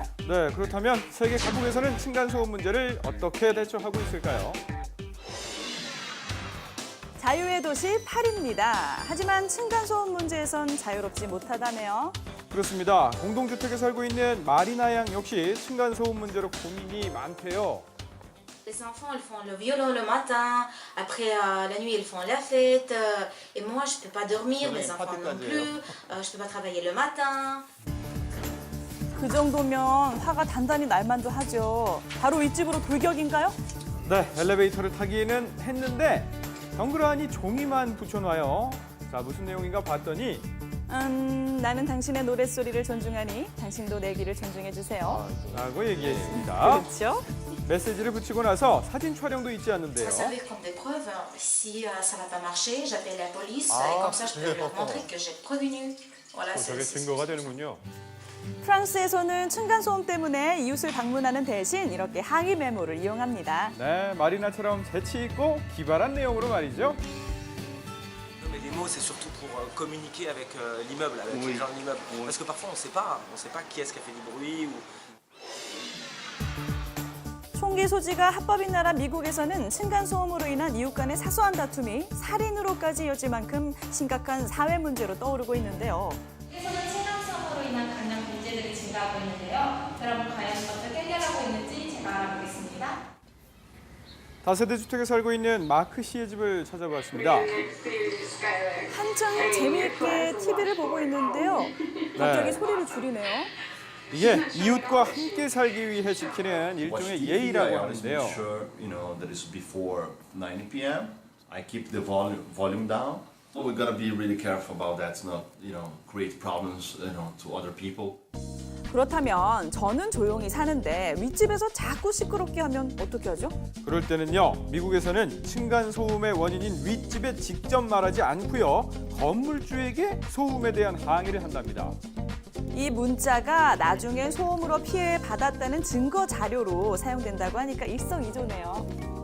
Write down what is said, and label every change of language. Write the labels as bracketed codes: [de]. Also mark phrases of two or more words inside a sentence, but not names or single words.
[ko] 네, 그렇다면 세계 각국에서는 층간소음 문제를 어떻게 대처하고 있을까요? 자유의 도시 파리입니다. 하지만 층간소음 문제에선 자유롭지 못하다네요. 그렇습니다. 공동주택에 살고 있는 마리나 양 역시 층간소음 문제로 고민이 많대요. [fr] Les enfants, ils font le violon le matin, après la nuit, ils font la fête, et moi, je peux pas dormir, mes enfants non plus, je peux pas travailler le matin. [ko] 그 정도면 화가 단단히 날 만도 하죠. 바로 윗집으로 돌격인가요? 네, 엘리베이터를 타기는 했는데 덩그러니 종이만 붙여놔요. 자, 무슨 내용인가 봤더니 나는 당신의 노랫소리를 존중하니 당신도 내 귀를 존중해 주세요. 라고 얘기했습니다. 그렇죠? 메시지를 붙이고 나서 사진 촬영도 잊지 [fr] Ça [ko] 않는데요. [fr] servait comme des preuves. Si ça n'a pas marché, j'appelle la police, et comme ça, je peux leur montrer que j'ai prévenu. Voilà, [ko] 저게 증거가 되는군요. 프랑스에서는 층간소음 때문에 이웃을 방문하는 대신 이렇게 항의 메모를 이용합니다. 네, 마리나처럼 재치 있고 기발한 내용으로 말이죠. [fr] Non, mais les mots, c'est surtout pour communiquer avec l'immeuble, avec les gens de l'immeuble. Parce que parfois, on ne sait pas qui est-ce qui a fait du bruit. Ou... [ko] 총기 소지가 합법인 나라 미국에서는 층간소음으로 인한 이웃 간의 사소한 다툼이 살인으로까지 이어질 만큼 심각한 사회 문제로 떠오르고 있는데요. 한국에서는 층간소음으로 인한 강력 문제들이 증가하고 있는데요. 여러분 과연 어떻게 해결하고 있는지 제가 알아보겠습니다. 다세대 주택에 살고 있는 마크 씨의 집을 찾아봤습니다. 한창 재미있게 TV를 보고 있는데요. 갑자기 네. 소리를 줄이네요. 이게 이웃과 함께 살기 위해 지키는 일종의 예의라고 [en] I always make [ko] 하는데요. [en] sure, that it's before 9 p.m. I keep the volume down. So we gotta be really careful about that to not, create problems, to other people. [ko] 그렇다면 저는 조용히 사는데 윗집에서 자꾸 시끄럽게 하면 어떻게 하죠? 그럴 때는요, 미국에서는 층간소음의 원인인 윗집에 직접 말하지 않고요, 건물주에게 소음에 대한 항의를 한답니다. 이 문자가 나중에 소음으로 피해 받았다는 증거 자료로 사용된다고 하니까 일석이조네요.